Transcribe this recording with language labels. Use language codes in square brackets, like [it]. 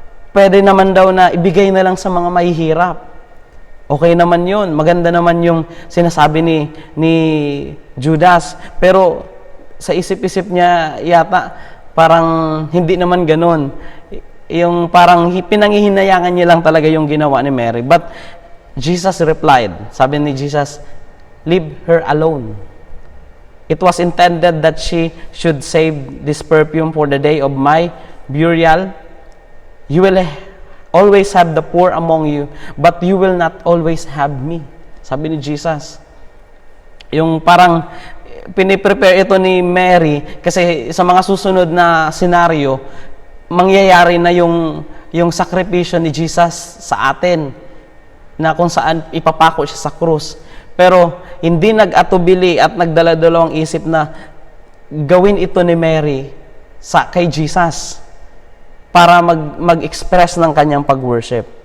[tl] Pwede naman daw na ibigay na lang sa mga mahihirap. Okay naman yun. Maganda naman yung sinasabi ni Judas. Pero sa isip-isip niya yata, parang hindi naman ganun. Yung parang pinanghihinayangan niya lang talaga yung ginawa ni Mary. [en] But Jesus replied, [tl] sabi ni Jesus, [en] leave her alone. It was intended that she should save this perfume for the day of my burial. You will always have the poor among you, but you will not always have me. [tl] Sabi ni Jesus. Yung parang piniprepare ito ni Mary kasi sa mga susunod na senaryo, mangyayari na yung sakripisyo ni Jesus sa atin na kung saan ipapako siya sa krus. Pero hindi nag-atubili at nagdala-dalawang isip na gawin ito ni Mary kay Jesus para mag-express ng kanyang pag-worship.